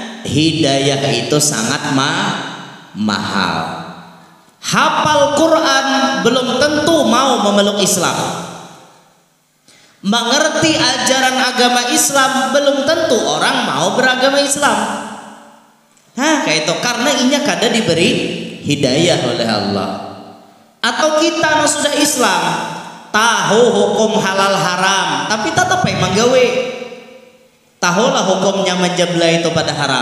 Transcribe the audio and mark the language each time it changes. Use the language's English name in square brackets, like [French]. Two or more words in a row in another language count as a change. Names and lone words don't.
[Indonesian] hidayah itu sangat mahal. Hafal Quran belum tentu mau memeluk Islam. Mengerti ajaran agama Islam belum tentu orang mau beragama Islam. Kayak itu karena [Banjar] inya kada [Indonesian] diberi hidayah oleh Allah. Atau kita sudah Islam, tahu hukum halal haram, tapi tetap menggawe. Tahulah hukumnya menjabla itu pada haram.